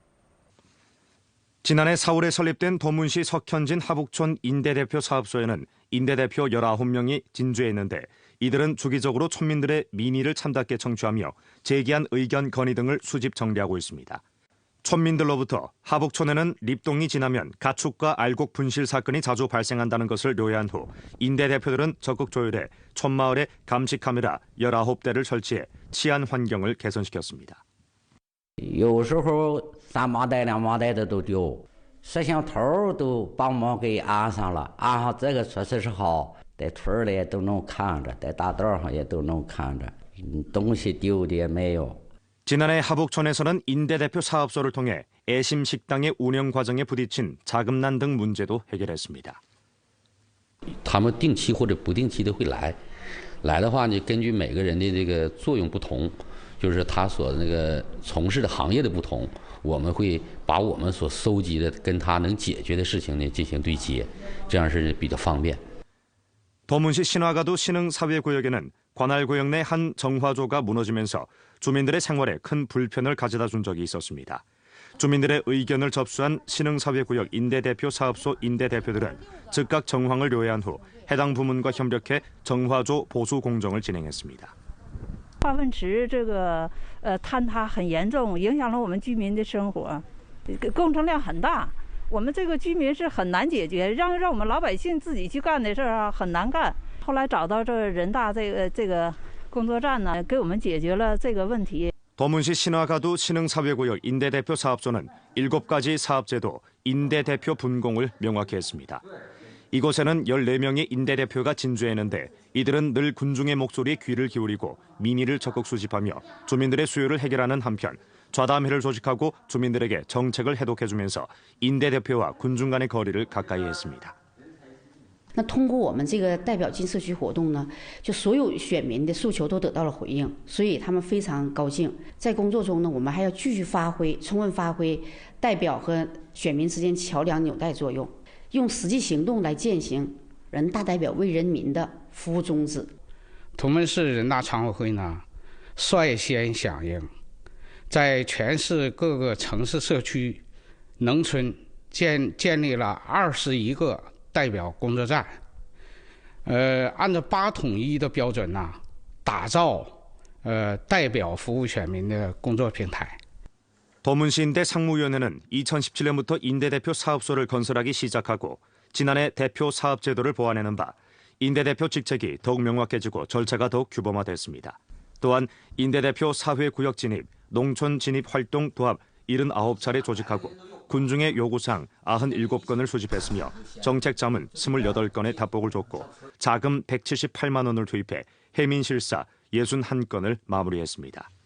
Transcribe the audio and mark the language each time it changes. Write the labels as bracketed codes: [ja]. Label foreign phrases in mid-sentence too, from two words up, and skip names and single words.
[ko] 지난해 4월에 설립된 도문시 석현진 하북촌 인대대표 사업소에는 인대대표 19명이 진주했는데 이들은 주기적으로 촌민들의 민의를 참답게 청취하며 제기한 의견 건의 등을 수집 정리하고 있습니다. 촌민들로부터 하북촌에는 립동이 지나면 가축과 알곡 분실 사건이 자주 발생한다는 것을 요해한 후 인대 대표들은 적극 조율해 촌마을에 감시 카메라 19대를 설치해 치안 환경을 개선시켰습니다. [zh] 有时候3麻袋2麻袋的都丢，摄像头都帮忙给安上了，安上这个确实是好，在村里都能看着，在大道上也都能看着，东西丢的也没有。 [ko] 지난해 하북촌에서는 인대 대표 사업소를 통해 애심 식당의 운영 과정에 부딪힌 자금난 등 문제도 해결했습니다. [zh] 他们定期或者不定期的会来的话呢，根据每个人的这个作用不同，就是他所那个从事的行业的不同，我们会把我们所搜集的跟他能解决的事情呢进行对接，这样是比较方便。 [ko] 도문시 신화가도 신흥사회구역에는 관할구역 내 한 정화조가 무너지면서 주민들의 생활에 큰 불편을 가져다 준 적이 있었습니다. 주민들의 의견을 접수한 신흥사회구역 인대대표 사업소 인대대표들은 즉각 정황을 요해한 후 해당 부문과 협력해 정화조 보수 공정을 진행했습니다. [zh] 化粪池这个坍塌很严重，影响了我们居民的生活，工程量很大。我们这个居民是很难解决，让我们老百姓自己去干的事儿啊，很難干。后来找到这人大这个工作站呢，给我们解决了这个问题。 [ko] 도문시 신화가두 신흥사회구역 임대대표 사업소는 7가지 사업제도 임대대표 분공을 명확히 했습니다. 이곳에는 14명의 임대대표가 진주했는데 이들은 늘 군중의 목소리에 귀를 기울이고 민의를 적극 수집하며 주민들의 수요를 해결하는 한편 좌담회를 조직하고 주민들에게 정책을 해독해주면서 임대대표와 군중 간의 거리를 가까이 했습니다. [zh] 那通过我们这个代表进社区活动呢，就所有选民的诉求都得到了回应，所以他们非常高兴。在工作中呢，我们还要继续充分发挥代表和选民之间桥梁纽带作用，用实际行动来践行人大代表为人民的服务宗旨。同门市人大常委会呢，率先响应，在全市各个城市社区、农村建立了21个 代表工作站，按照8统一的标准呢，打造代表服务选民的工作平台。 [ko] 도문시인대 상무위원회는 2017년부터 임대대표 사업소를 건설하기 시작하고 지난해 대표 사업제도를 보완하는 바 임대대표 직책이 더욱 명확해지고 절차가 더욱 규범화됐습니다. 또한 임대대표 사회구역 진입, 농촌 진입 활동 도합 79차례 조직하고 군중의 요구사항 97건을 수집했으며 정책 자문 28건의 답복을 줬고 자금 178만 원을 투입해 해민실사 61건을 마무리했습니다.